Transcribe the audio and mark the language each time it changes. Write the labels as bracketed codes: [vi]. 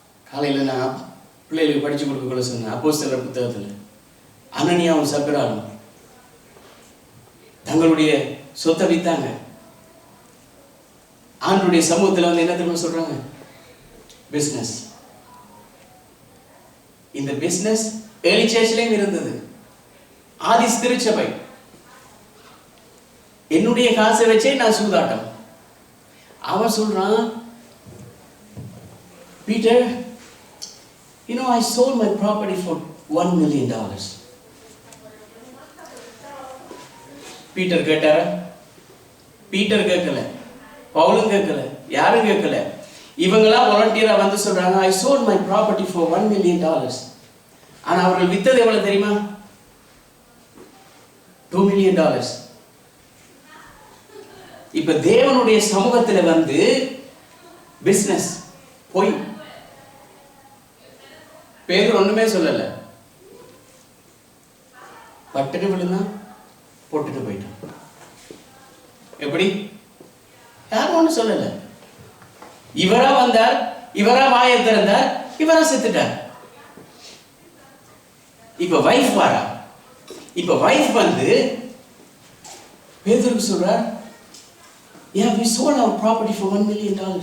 [ta] காலையில் நான் பிள்ளைகளுக்கு படிச்சு கொடுக்க சொன்னேன். அப்போஸ்தலர் புத்தகத்தில் அனனியாவும் சப்பிராலும் தங்களுடைய சொத்தை வித்தாங்க. ஆண்டவருடைய சமூகத்தில் வந்து என்ன தெரியுமா சொல்றாங்க? பிசினஸ். இந்த பிசினஸ் ஏர்லி சர்ச்லயும் இருந்தது, ஆதி திருச்சபை. என்னுடைய காசை வச்சே நான் சூதாட்டம். அவன் சொல்றான், [en] Peter, you know I sold my property for $1 million. [ta] Peter கேட்டார? Peter கேட்கல, பவுலும் கேட்கல, யாரும் கேட்கல. இவங்களா வாலண்டியரா வந்து சொல்றாங்க, [en] I sold my property for $1 million. [ta] ஆனா அவர்கள் வித்தது எவ்வளவு தெரியுமா? [en] $2 million. [ta] இப்ப தேவனுடைய சமூகத்துல வந்து பிசினஸ் போய் பேதுரு ஒண்ணுமே சொல்லல, பட்டுட்டு விழுந்தா போட்டுட்டு போயிட்டான். எப்படி? யாரும் ஒண்ணு சொல்லல. இவரா வந்தார், இவரா வாயை திறந்தார், இவரா செத்துட்டார். இப்ப வைஃப் வாரா. இப்ப வைஃப் வந்து பேதுருக்கு சொல்றார், [en] yeah, we sold our property for $1 million.